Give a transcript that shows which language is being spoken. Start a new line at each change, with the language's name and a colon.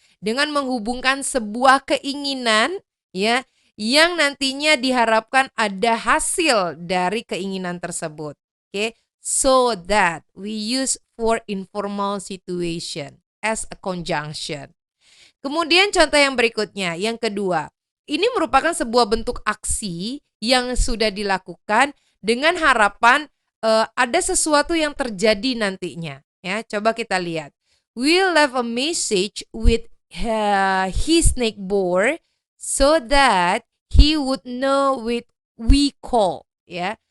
Indonesian: Dengan menghubungkan sebuah keinginan ya yang nantinya diharapkan ada hasil dari keinginan tersebut.
English: Oke, so that we use for informal situation as a conjunction.
Indonesian: Kemudian contoh yang berikutnya, yang kedua. Ini merupakan sebuah bentuk aksi yang sudah dilakukan dengan harapan ada sesuatu yang terjadi nantinya. Ya, coba kita lihat.
English: We'll leave a message with his neighbor so that he would know with we call ya.